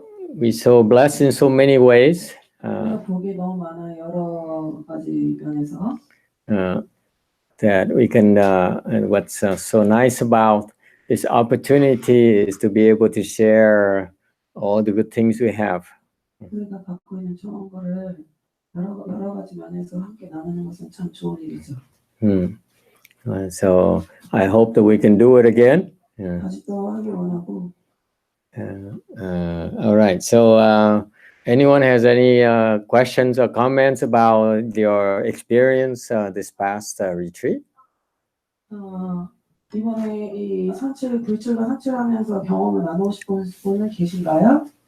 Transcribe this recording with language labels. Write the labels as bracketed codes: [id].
[en] We so blessed in so many ways. [ko] 복이 너무 많아요. 여러 가지 면에서. [en] That we can, and what's so nice about this opportunity is to be able to share all the good things we have. [ko] 우리가 갖고 있는 좋은 거를 여러 가지 면에서 함께 나누는 것은 참 좋은 일이죠. [en] So I hope that we can do it again. [ko] 다시 또 하길 원하고. [en] All right. So anyone has any questions or comments about your experience this past retreat? [ko] 이번에 이 불출과 산출하면서 경험을 나누고 싶은 분은 계신가요?